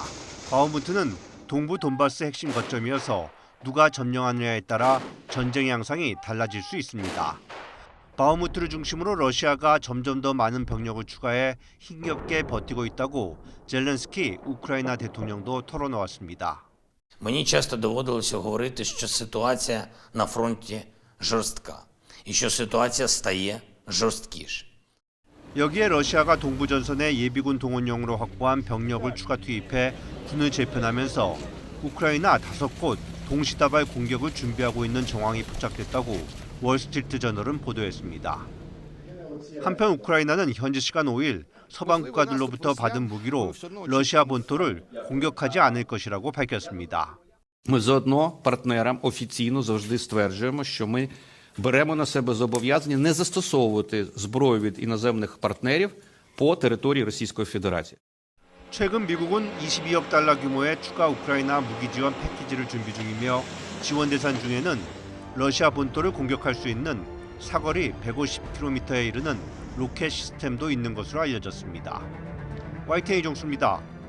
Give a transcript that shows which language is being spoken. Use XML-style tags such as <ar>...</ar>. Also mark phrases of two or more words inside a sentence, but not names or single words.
<ko>바흐무트는 동부 돈바스 핵심 거점이어서 누가 점령하느냐에 따라 전쟁의 양상이 달라질 수 있습니다. 바흐무트를 중심으로 러시아가 점점 더 많은 병력을 추가해 힘겹게 버티고 있다고 젤렌스키 우크라이나 대통령도 털어놓았습니다.</ko> <uk>Мені часто доводилося говорити, що ситуація на фронті жорстка і що ситуація стає жорсткіше.</uk> <ko>여기에 러시아가 동부 전선에 예비군 동원용으로 확보한 병력을 추가 투입해 군을 재편하면서 우크라이나 5곳 동시다발 공격을 준비하고 있는 정황이 포착됐다고 월스트리트 저널은 보도했습니다. 한편 우크라이나는 현지 시간 5일 서방 국가들로부터 받은 무기로 러시아 본토를 공격하지 않을 것이라고 밝혔습니다.</ko> <uk>Ми заодно партнерам офіційно завжди стверджуємо, що ми беремо на себе зобов'язання не застосовувати зброю від іноземних партнерів по території Російської Федерації.</uk> <ko>최근 미국은 22억 달러 규모의 추가 우크라이나 무기 지원 패키지를 준비 중이며 지원 대상 중에는 러시아 본토를 공격할 수 있는 사거리 150km에 이르는 로켓 시스템도 있는 것으로 알려졌습니다. YTN 이종수입니다.</ko>